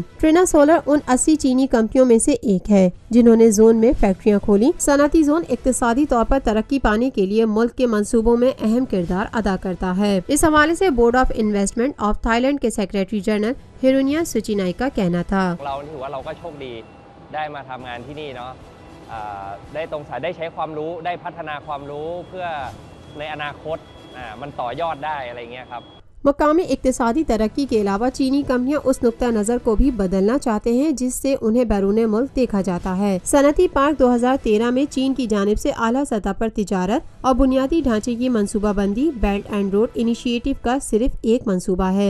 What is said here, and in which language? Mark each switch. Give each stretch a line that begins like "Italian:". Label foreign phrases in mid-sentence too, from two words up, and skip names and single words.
Urdu: ٹرینا سولر ان 80 چینی کمپنیوں میں سے ایک ہے جنہوں نے زون میں فیکٹریاں کھولیں۔ صنعتی زون اقتصادی طور پر ترقی پانے کے لیے ملک کے منصوبوں میں اہم کردار ادا کرتا ہے۔ اس حوالے سے بورڈ آف انویسٹمنٹ آف تھائی لینڈ کے سیکریٹری جنرل ہیرونیا سوچینائی کا کہنا تھا،
Thai: ได้มาทำงานที่นี่เนาะได้ตรงสายได้ใช้ความรู้ได้พัฒนาความรู้เพื่อในอนาคตมันต่อยอดได้อะไรเงี้ยครับ
Urdu: مقامی اقتصادی ترقی کے علاوہ چینی کمپنیاں اس نقطہ نظر کو بھی بدلنا چاہتے ہیں جس سے انہیں بیرون ملک دیکھا جاتا ہے۔ صنعتی پارک 2013 میں چین کی جانب سے اعلیٰ سطح پر تجارت اور بنیادی ڈھانچے کی منصوبہ بندی بیلٹ اینڈ روڈ انیشیٹو کا صرف ایک منصوبہ ہے۔